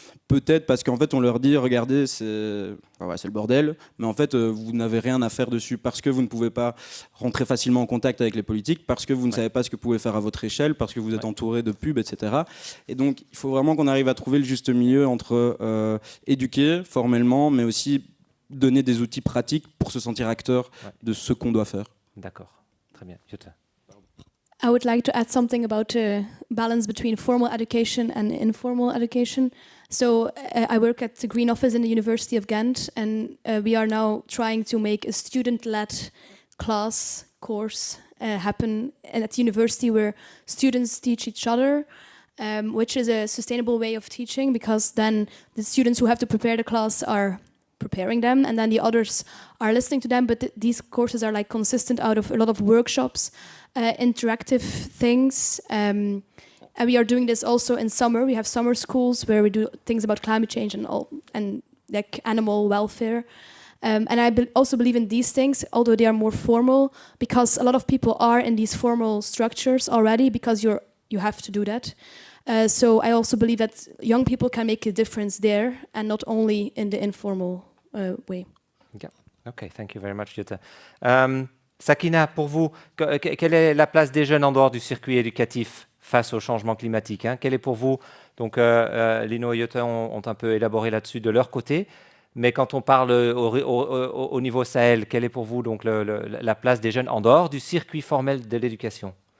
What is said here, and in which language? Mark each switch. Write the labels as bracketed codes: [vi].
[fr] Peut-être parce qu'en fait on leur dit regardez c'est le bordel, mais en fait vous n'avez rien à faire dessus parce que vous ne pouvez pas rentrer facilement en contact avec les politiques, parce que vous ne savez pas ce que vous pouvez faire à votre échelle, parce que vous êtes entouré de pubs, etc. Et donc il faut vraiment qu'on arrive à trouver le juste milieu entre éduquer formellement, mais aussi donner des outils pratiques pour se sentir acteur de ce qu'on doit faire. D'accord, très bien. Jutta. [en] I would like to add something about the balance between formal education and informal education. So I work at the Green Office in the University of Ghent, and we are now trying to make a student-led class course happen at the university where students teach each other, which is a sustainable way of teaching, because then the students who have to prepare the class are preparing them, and then the others are listening to them. But these courses are like consistent out of a lot of workshops, interactive things. And we are doing this also in summer. We have summer schools where we do things about climate change and like animal welfare. And I also believe in these things, although they are more formal, because a lot of people are in these formal structures already, because you have to do that. So I also believe that young people can make a difference there, and not only in the informal way. Yeah. Okay, thank you very much, Jutta. [fr] Sakina, pour vous, quelle est la place des jeunes en dehors du circuit éducatif face au changement climatique, hein? Quelle est pour vous, donc Lino et Jutta ont un peu élaboré là-dessus de leur côté, mais quand on parle au niveau Sahel, quelle est pour vous donc la place des jeunes en dehors du circuit formel de l'éducation?